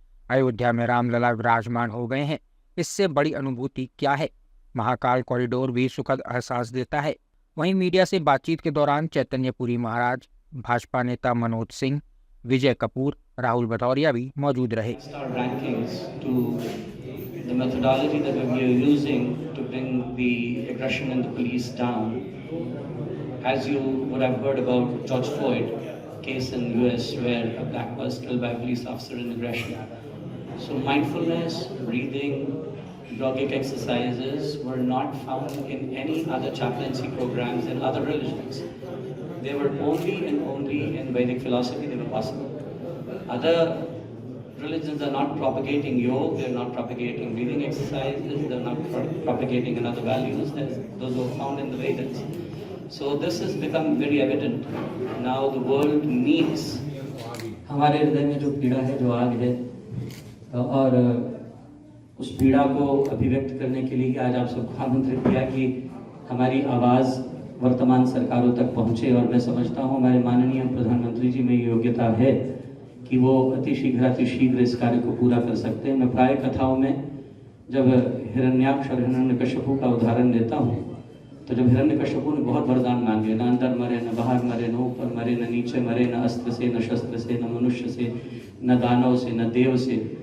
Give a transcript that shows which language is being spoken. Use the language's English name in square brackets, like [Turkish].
[Hindi] अयोध्या में रामलला विराजमान हो गए हैं, इससे बड़ी अनुभूति क्या है। महाकाल कॉरिडोर भी सुखद एहसास देता है। वहीं मीडिया से बातचीत के दौरान चैतन्यपुरी महाराज, भाजपा नेता मनोज सिंह, विजय कपूर, राहुल भदौरिया भी मौजूद रहे। [English] The methodology that we are using to bring the aggression and the police down, as you would have heard about George Floyd case in US where a black was killed by a police officer in aggression. So mindfulness, breathing, yogic exercises were not found in any other chaplaincy programs in other religions. They were only and only in Vedic philosophy they were possible. Other religions are not propagating yoga, they are not propagating breathing exercises, they are not propagating another values, those were found in the Vedas. So this has become very evident. Now the world needs [Hindi] हमारे हृदय में जो पीड़ा है, जो आग है, और उस पीड़ा को अभिव्यक्त करने के लिए आज आप सबको आमंत्रित किया कि हमारी आवाज़ वर्तमान सरकारों तक पहुँचे। और मैं समझता हूँ हमारे माननीय प्रधानमंत्री जी में योग्यता है कि वो अतिशीघ्र इस कार्य को पूरा कर सकते हैं। मैं प्राय कथाओं में जब हिरण्याक्ष और हिरण्यकश्यपु का उदाहरण देता हूँ, तो जब हिरण्यकश्यपु ने बहुत वरदान मांगे, न अंदर मरे, न बाहर मरे, न ऊपर मरे, न नीचे मरे, न अस्त्र से, न शस्त्र से, न मनुष्य से, न दानव से, न देव से,